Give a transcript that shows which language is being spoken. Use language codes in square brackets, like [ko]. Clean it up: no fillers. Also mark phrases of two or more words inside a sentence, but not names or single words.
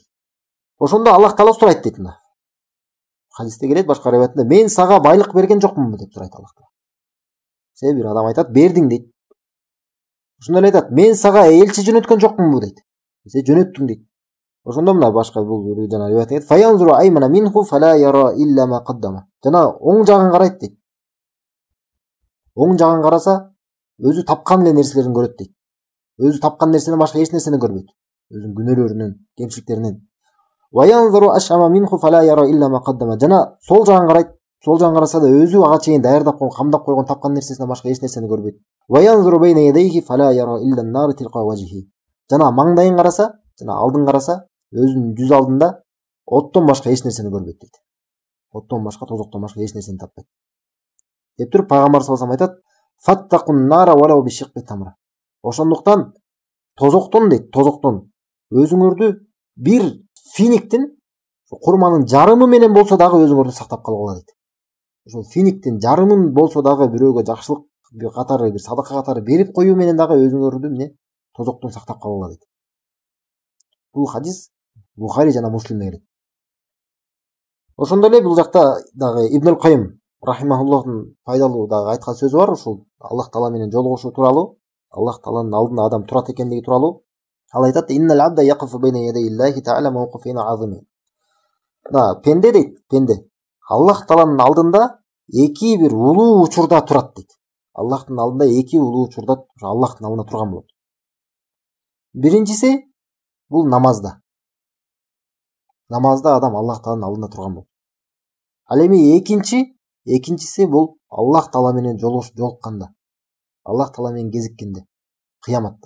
[ky] Ошондо Аллах Таала сурайт дейт мына. Хадисте келет, башка риваятында, мен сага байлык берген жокмунбу деп сурайт Аллах Таала. Бир адам айтат, бердиң дейт. Ошондо эле айтат, мен сага элчи жөнөткөн жокмунбу дейт. Сен жөнөттүң дейт. Ошондо мына башка бул жана риваят айтат, [ar] فينظر أيمن منه فلا يرى إلا ما قدم. [ky] Жана оң жагын карайт дейт. Оң жагын караса, өзү тапкан эле нерселерин көрөт дейт. Өзү тапкан нерседен башка эч нерсени көрбөйт. Өзүнүн күнөөлөрүнөн, кемчиликтеринен. [ar] وينظر أشأم منه فلا يرى إلا ما قدم. [ky] Жана сол жагын карайт. Сол жагын караса да өзү ага чейин даярдап койгон, камдап койгон тапкан нерсесинен башка эч нерсени көрбөйт. [ar] وينظر بين يديه فلا يرى إلا النار تلقاء وجهه. [ky] Жана маңдайын караса, жана алдын караса, өзүнүн жүз алдында оттон башка эч нерсени көрбөйт дейт. Оттон башка, тозоктон башка эч нерсени таппайт. Деп туруп пайгамбар [ar] صلى الله عليه وسلم [ky] айтат: [ar] "فاتقوا النار ولو بشق تمرة." [ky] Ошондуктан тозоктон дейт, тозоктон өзүңөрдү бир финиктин курманын жарымы менен болсо дагы өзүңөрдү сактап калгыла дейт. Ошол финиктин жарымын болсо дагы бирөөгө жакшылык катары бир садака катары берип коюу менен дагы өзүңөрдү эмне тозоктон сактап калгыла дейт. Бул хадис Бухари жана Муслимде келет. Ошондой эле бул жакта дагы Ибн аль-Кайым рахимахуллахтын пайдалуу дагы айткан сөзү бар, ушул Аллах Таала менен жолугушуу тууралуу, Аллах Тааланын алдында адам турат экендиги тууралуу. Ал айтат: [ar] "إن العبد يقف بين يدي الله تعالى موقفين عظيمين." [ky] Пенде дейт, пенде Аллах Тааланын алдында эки бир улуу учурда турат дейт. Аллахтын алдында эки улуу учурда Аллахтын алдында турган болот. Биринчиси бул намазда. Намазда адам Аллах Тааланын алдында турган болот. Ал эми экинчиси бул Аллах Таала менен жолукканда, Аллах Таала менен кезиккенде, кыяматта.